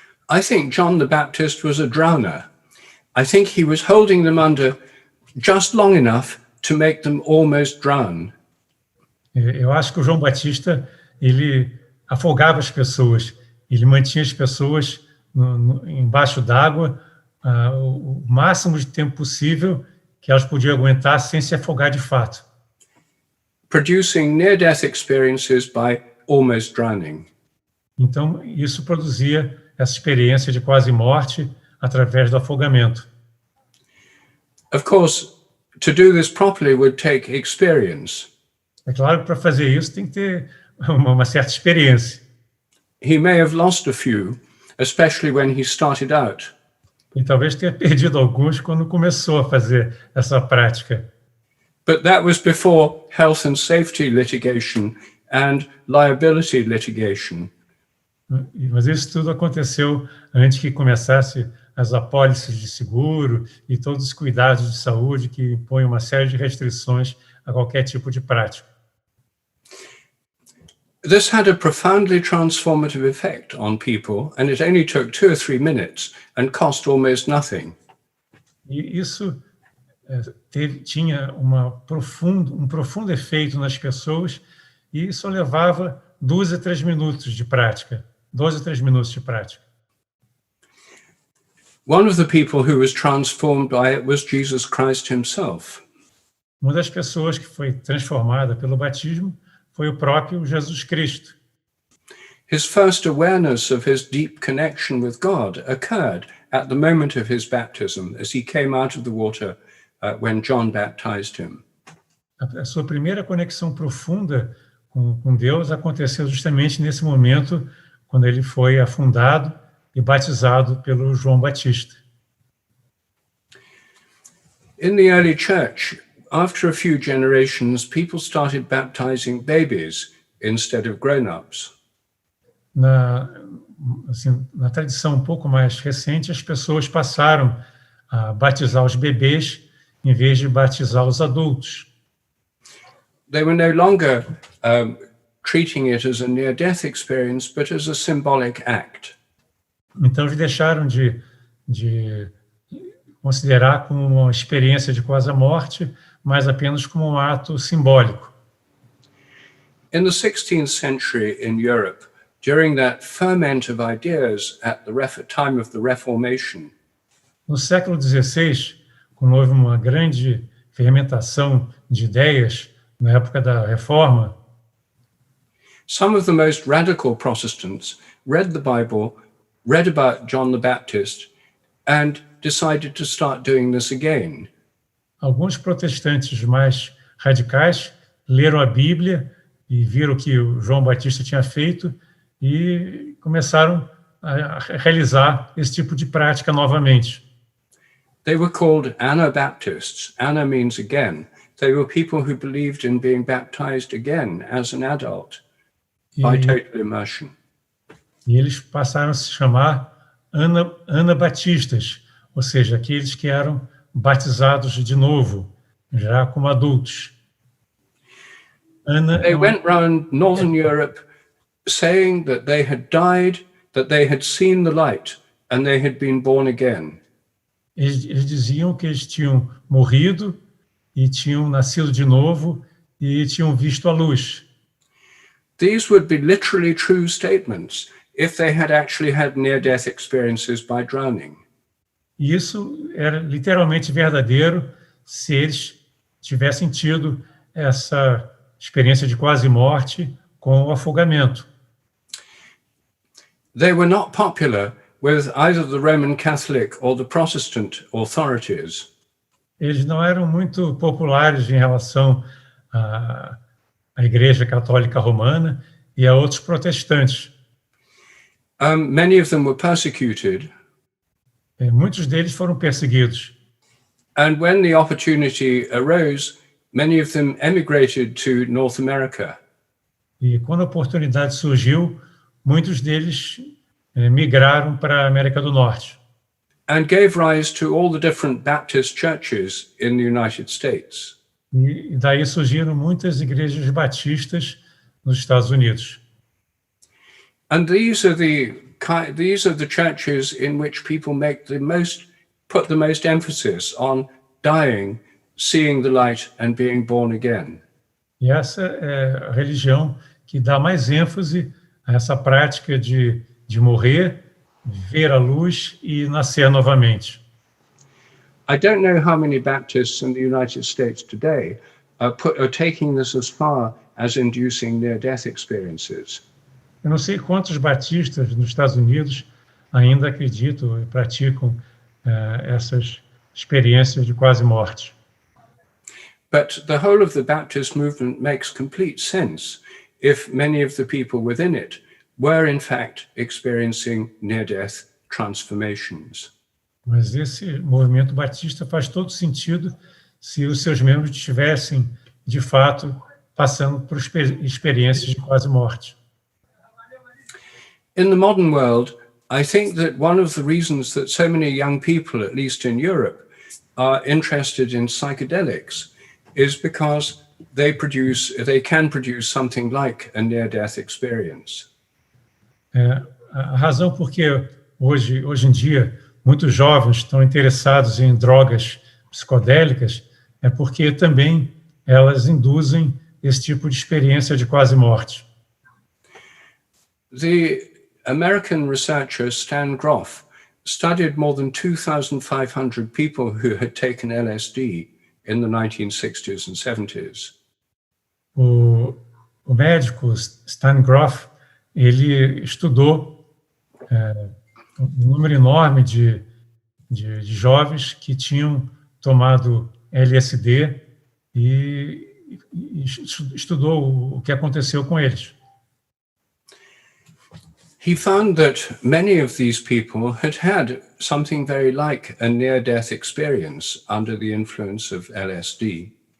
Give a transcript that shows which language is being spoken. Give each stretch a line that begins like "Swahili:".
English: I think John the Baptist was a drowner. I think he was holding them under just long enough to make them almost drown.
Portuguese: Eu acho que o João Batista, ele afogava as pessoas, ele mantinha as pessoas embaixo d'água o máximo de tempo possível que elas podiam aguentar sem se afogar de fato.
English: Producing near-death experiences by almost drowning.
Portuguese: Então, isso produzia essa experiência de quase morte através do afogamento.
English: Of course, to do this properly would take experience.
Portuguese: É claro que para fazer isso tem que ter uma certa experiência.
English: He may have lost a few, especially when he started out.
Portuguese: E talvez tenha perdido alguns quando começou a fazer essa prática.
English: But that was before health and safety litigation and liability litigation.
Portuguese: Mas isso tudo aconteceu antes que começasse as apólices de seguro e todos os cuidados de saúde que impõem uma série de restrições a qualquer tipo de prática.
English: This had a profoundly transformative effect on people, and it only took 2 or 3 minutes and cost almost nothing.
Portuguese: E isso tinha um profundo efeito nas pessoas e só levava 2 a 3 minutos de prática. 2 a 3 minutos de prática.
English: One of the people who was transformed by it was Jesus Christ himself.
Portuguese: Uma das pessoas que foi transformada pelo batismo foi o próprio Jesus Cristo.
English: His first awareness of his deep connection with God occurred at the moment of his baptism as he came out of the water when John baptized him.
Portuguese: A sua primeira conexão profunda com Deus aconteceu justamente nesse momento quando ele foi afundado e batizado pelo João Batista.
English: In the early church, after a few generations, people started baptizing babies instead of grown-ups.
Portuguese: Na tradição um pouco mais recente, as pessoas passaram a batizar os bebês em vez de batizar os adultos.
English: They were no longer treating it as a near-death experience, but as a symbolic act.
Portuguese: Então, eles deixaram de considerar como uma experiência de quase a morte, mas apenas como um ato simbólico.
English: In the 16th century in Europe, during that ferment of ideas at the time of the Reformation,
Portuguese: no século XVI, quando houve uma grande fermentação de ideias na época da Reforma,
English: some of the most radical Protestants read the Bible, read about John the Baptist, and decided to start doing this again.
Portuguese: Alguns protestantes mais radicais leram a Bíblia e viram o que o João Batista tinha feito e começaram a realizar esse tipo de prática novamente.
English: They were called Anabaptists. Ana means again. They were people who believed in being baptized again as an adult by total immersion.
Portuguese: E eles passaram a se chamar anabatistas, ou seja, aqueles que eram batizados de novo, já como adultos.
English: They went round Northern Europe saying that they had died, that they had seen the light, and they had been born again.
Portuguese: Eles diziam que eles tinham morrido e tinham nascido de novo e tinham visto a luz.
English: These would be literally true statements if they had actually had near-death experiences by drowning.
Portuguese: E isso era literalmente verdadeiro se eles tivessem tido essa experiência de quase morte com o afogamento.
English: They were not popular with either the Roman Catholic or the Protestant authorities.
Portuguese: Eles não eram muito populares em relação à Igreja Católica Romana e a outros protestantes.
English: Many of them were persecuted.
Portuguese: Muitos deles foram perseguidos.
English: And when the opportunity arose, many of them emigrated to North America.
Portuguese: E quando a oportunidade surgiu, muitos deles migraram para a América do Norte.
English: And gave rise to all the different Baptist churches in the United States.
Portuguese: E daí surgiram muitas igrejas batistas nos Estados Unidos.
English: And these are the churches in which people put the most emphasis on dying, seeing the light, and being born again.
Portuguese: E essa é a religião que dá mais ênfase a essa prática de morrer, ver a luz e nascer novamente.
English: I don't know how many Baptists in the United States today are taking this as far as inducing near-death experiences.
Portuguese: Eu não sei quantos batistas nos Estados Unidos ainda acreditam e praticam essas experiências de quase morte.
English: But the whole of the Baptist movement makes complete sense if many of the people within it were in fact experiencing near-death transformations.
Portuguese: Mas esse movimento batista faz todo sentido se os seus membros estivessem, de fato, passando por experiências de quase morte.
English: In the modern world, I think that one of the reasons that so many young people, at least in Europe, are interested in psychedelics is because they can produce something like a near-death experience.
Portuguese: A razão por que hoje em dia muitos jovens estão interessados em drogas psicodélicas é porque também elas induzem esse tipo de experiência de quase morte.
English: The American researcher Stan Grof studied more than 2,500 people who had taken LSD in the 1960s and 70s.
Portuguese: O médico Stan Grof, ele estudou um número enorme de jovens que tinham tomado LSD e estudou o que aconteceu com eles.
English: He found that many of these people had something very like a near-death experience under the influence of LSD.